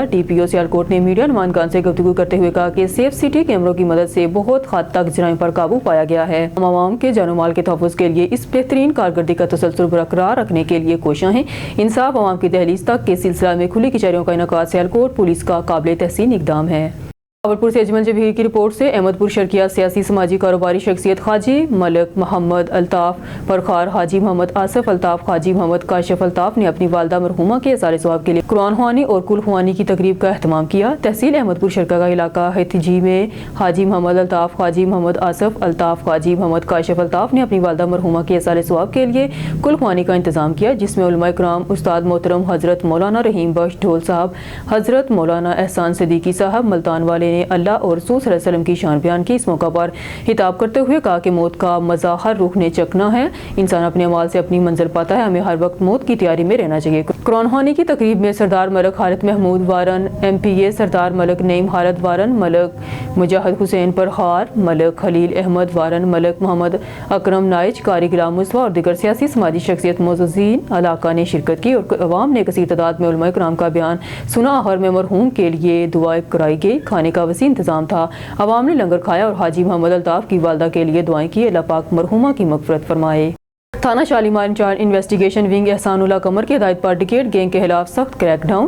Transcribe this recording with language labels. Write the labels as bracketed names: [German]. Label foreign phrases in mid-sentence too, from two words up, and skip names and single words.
[Urdu] DPO سیالکوٹ نے میڈیا نمائندگان سے گفتگو کرتے ہوئے کہا کہ سیف سٹی کیمروں کی مدد سے بہت حد تک جرائم پر قابو پایا گیا ہے. ہم عوام کے جان و مال کے تحفظ کے لیے اس بہترین کارکردگی کا تسلسل برقرار رکھنے کے لیے کوشش ہیں. انصاف عوام کی دہلیز تک کے سلسلہ میں کھلی کچہریوں کا انعقاد سیالکوٹ پولیس کا قابل تحسین اقدام ہے. خبرپور سے اجمل جبیر کی رپورٹ سے احمدپور شرقیہ سیاسی سماجی کاروباری شخصیت حاجی ملک محمد الطاف پرخار، حاجی محمد آصف الطاف، حاجی محمد کاشف الطاف نے اپنی والدہ مرحومہ کے اظہار ثواب کے لیے قرآن خوانی اور قل خوانی کی تقریب کا اہتمام کیا. تحصیل احمدپور شرقہ کا علاقہ ہتجی میں حاجی محمد الطاف، حاجی محمد آصف الطاف، حاجی محمد کاشف الطاف نے اپنی والدہ مرحومہ کے اظہار ثواب کے لیے قل خوانی کا انتظام کیا، جس میں علما اکرام استاد محترم حضرت مولانا رحیم بخش ڈھول صاحب، حضرت مولانا احسان صدیقی صاحب ملتان والے نے اللہ اور رسول [Arabic] صلى الله عليه وسلم [Urdu] کی شان بیان کی. اس موقع پر خطاب کرتے ہوئے کہا کہ موت کا مزہ ہر روح نے چکھنا ہے. انسان اپنے اعمال سے اپنی منزل پاتا ہے، ہمیں ہر وقت موت کی تیاری میں رہنا چاہیے. قرآن خوانی کی تقریب میں سردار ملک خالد محمود وارن MPA، سردار ملک نعیم حالت وارن، ملک مجاہد حسین پرہار، ملک خلیل احمد وارن، ملک محمد اکرم نائز، قاری غلام مصطفیٰ اور دیگر سیاسی سماجی شخصیت موجودین علاقہ نے شرکت کی اور عوام نے کثیر تعداد میں علما اکرام کا بیان سنا. ہر میں مرحوم کے لیے دعائیں کرائی گئی. کھانے کا وسیع انتظام تھا. عوام نے لنگر کھایا اور حاجی محمد الطاف کی والدہ کے لیے دعائیں کی. اللہ پاک مرحومہ کی مغفرت فرمائے۔ تھانہ شالیمار انچارج [English] investigation wing [Urdu] احسان اللہ قمر کی ہدایت پر ڈکیت گینگ کے خلاف سخت کریک ڈاؤن.